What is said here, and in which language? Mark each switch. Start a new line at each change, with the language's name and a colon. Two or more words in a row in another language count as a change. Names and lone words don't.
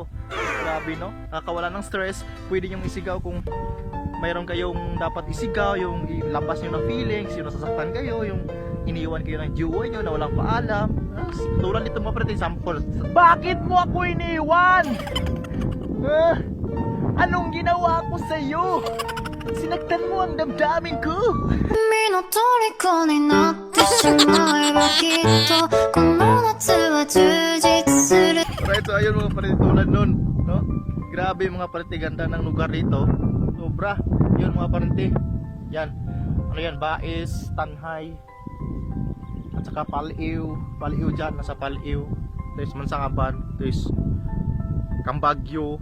Filipino: Grabe no, nakakawala ng stress. Pwede nyong isigaw kung mayroon kayong dapat isigaw, yung ilabas nyo ng feelings, yung nasasaktan kayo, yung iniwan kayo ng jowa nyo na walang paalam. Tulad dito mga parente, sample. Bakit mo ako iniwan? Anong ginawa ko sa'yo? Sinaktan mo ang damdamin ko.
Japanese: 君の虜になってしまえばきっとこの夏は充実する
Filipino: Alright, so ayun mga parente, tulad nun, no? Grabe mga parente, ganda ng lugar dito. Sobra. Yun mga parente. Yan. Ano yan? Bais, Tanhay, at saka Paliw. Paliw dyan, nasa Paliw. Tapos Mansangaban. Tapos Cambagyo.